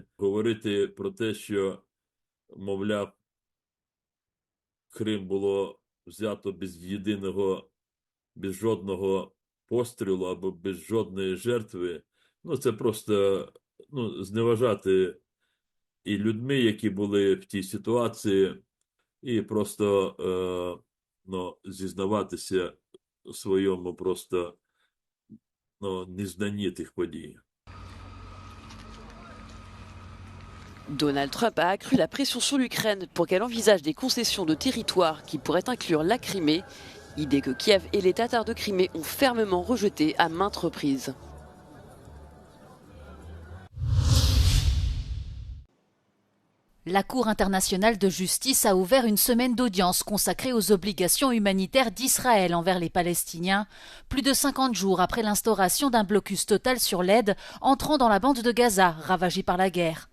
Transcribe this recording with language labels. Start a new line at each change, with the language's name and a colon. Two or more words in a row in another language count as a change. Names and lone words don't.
Ukrainian: Говорити про те, що, мовляв, Крим було взято без жодного пострілу або без жодної жертви, це просто зневажати і людьми, які були в тій ситуації, і просто зізнаватися в своєму просто незнанні тих подій.
French: Donald Trump a accru la pression sur l'Ukraine pour qu'elle envisage des concessions de territoire qui pourraient inclure la Crimée, idée que Kiev et les Tatars de Crimée ont fermement rejetée à maintes reprises. La Cour internationale de justice a ouvert une semaine d'audience consacrée aux obligations humanitaires d'Israël envers les Palestiniens, plus de 50 jours après l'instauration d'un blocus total sur l'aide entrant dans la bande de Gaza, ravagée par la guerre.